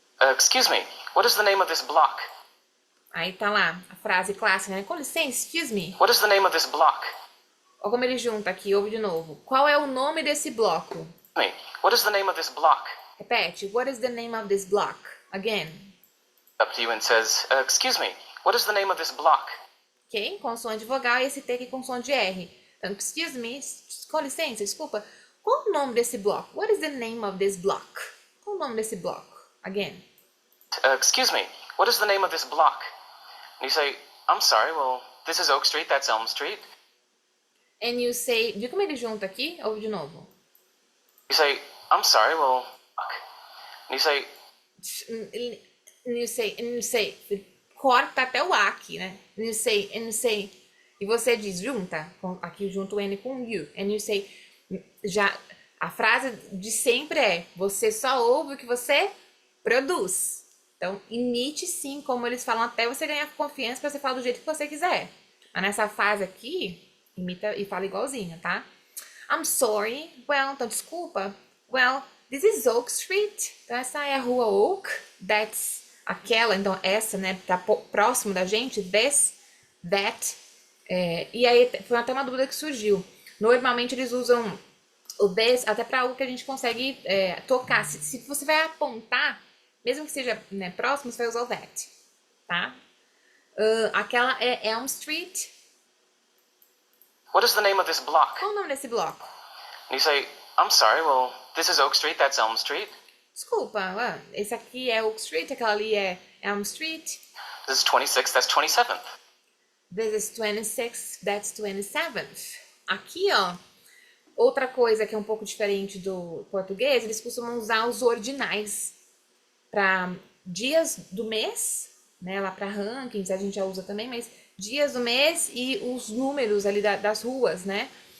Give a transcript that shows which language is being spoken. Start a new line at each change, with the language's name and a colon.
English: Excuse me, what is the name of this block?
Portuguese: Aí tá lá a frase clássica, né? Com licença,
English: excuse me. What is the name of this block?
Portuguese: Olha como ele junta aqui, ouve de novo. Qual é o nome desse bloco?
English: What is the name of this block?
Portuguese: Repete.
English: What is the name of this block? Again. Up to you and says, excuse me, what is the name of this block?
Portuguese: Ok? Com som de vogal e esse T aqui com som de R. Então,
English: excuse me,
Portuguese: com licença, desculpa. Qual o nome desse bloco?
English: What is the name of this block?
Portuguese: Qual o nome desse bloco?
English: Again. Excuse me, what is the name of this block? And you say, I'm sorry, well, this is Oak Street, that's Elm Street. And you say,
Portuguese: viu como ele junta aqui? Ouve de novo.
English: You say, I'm sorry, well, and you say,
Portuguese: corta até o A aqui, né?
English: And you say,
Portuguese: e você diz, junta, aqui junto o N com you.
English: And you say,
Portuguese: já, a frase de sempre é, você só ouve o que você produz. Então, imite sim como eles falam até você ganhar confiança pra você falar do jeito que você quiser. Mas nessa fase aqui, imita e fala igualzinho, tá?
English: I'm sorry. Well,
Portuguese: então desculpa.
English: Well, this is Oak Street.
Portuguese: Então essa é a rua Oak.
English: That's
Portuguese: aquela, então essa, né? Tá próximo da gente.
English: This, that.
Portuguese: E aí foi até uma dúvida que surgiu. Normalmente eles usam o this até pra algo que a gente consegue tocar. Se você vai apontar, mesmo que seja, né, próximo, você vai usar o that, tá? Aquela é Elm Street.
English: What is the name of this block?
Portuguese: Qual o nome desse bloco?
English: And you say, I'm sorry, well, this is Oak Street, that's Elm Street.
Portuguese: Desculpa, esse aqui é Oak Street, aquela ali é Elm Street.
English: This is 26th, that's 27th. This is 26th, that's 27th.
Portuguese: Aqui, ó, outra coisa que é um pouco diferente do português, eles costumam usar os ordinais para dias do mês, né, lá para rankings, a gente já usa também, mas dias do mês e os números ali das ruas, né?